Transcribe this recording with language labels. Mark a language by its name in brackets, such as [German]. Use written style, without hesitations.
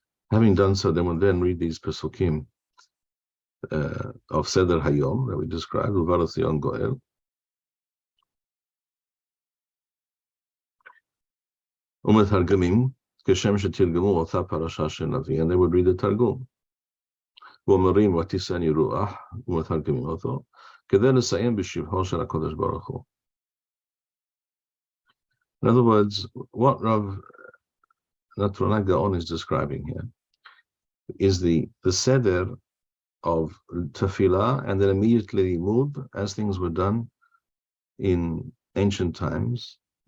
[English] Having done so, they would then read these Pesukim of Seder Hayom that we described, Uvad Tzion Goel. [Hebrew] כשם שתרגמו אותה פרשה של נביא, [English] and they would read the Targum. [Hebrew] ואומרים ותישאני רוח, ומתרגמים אותו, כדי לסיים בשבחו של הקדוש ברוך הוא. [English] In other words, what Rav Natronai Gaon is describing here is the seder of tefillah, and then immediately limud, as things were done in ancient times.